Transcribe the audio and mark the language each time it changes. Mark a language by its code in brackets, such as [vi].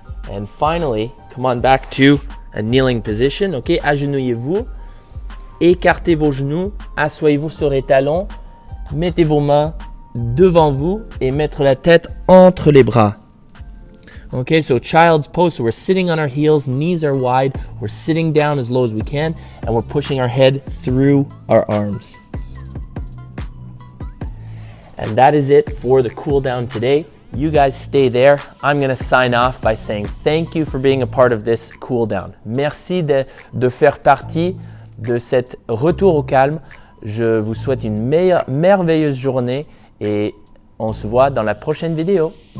[en] And finally, come on back to a kneeling position. [fr] Ok, agenouillez-vous, écartez vos genoux, asseyez-vous sur les talons. Mettez vos mains devant vous et mettre la tête entre les bras. [en] Okay, so child's pose. So we're sitting on our heels, knees are wide. We're sitting down as low as we can, and we're pushing our head through our arms. And that is it for the cool down today. You guys stay there. I'm going to sign off by saying thank you for being a part of this cool down. [fr] Merci de faire partie de cette retour au calme. Je vous souhaite une merveilleuse journée et on se voit dans la prochaine vidéo.